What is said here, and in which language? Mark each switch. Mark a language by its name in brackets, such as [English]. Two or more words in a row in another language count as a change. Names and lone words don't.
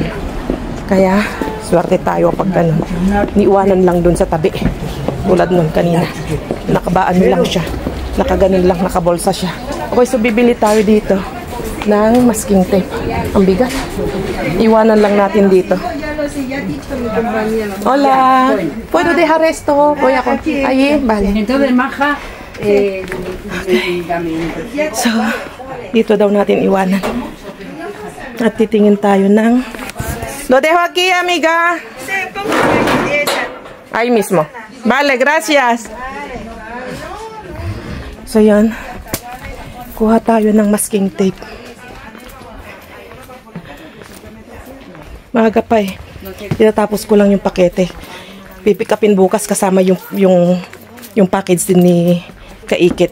[Filipino] Kaya, swerte tayo pag ganun. Iniiwanan lang doon sa tabi. Tulad nun kanina. Nakabaan lang siya. Nakaganon lang, nakabolsa siya. Okay, so bibili tayo dito ng [English] masking tape. [Filipino] Ang bigat. Iwanan lang natin dito. [Spanish] Hola. Puedo dejar esto? Voy a... Ahí, vale. Entonces, maja. [Filipino] Okay. So, dito daw natin iwanan. At titingin tayo ng... [Spanish] Lo dejo aquí, amiga. Ahí mismo. Vale, gracias. [Filipino] So, yan. Kuha tayo ng [English] masking tape. [Filipino] Maaga pa eh. Tinatapos ko lang yung pakete. Pipick upin bukas kasama yung package din ni Kaikit.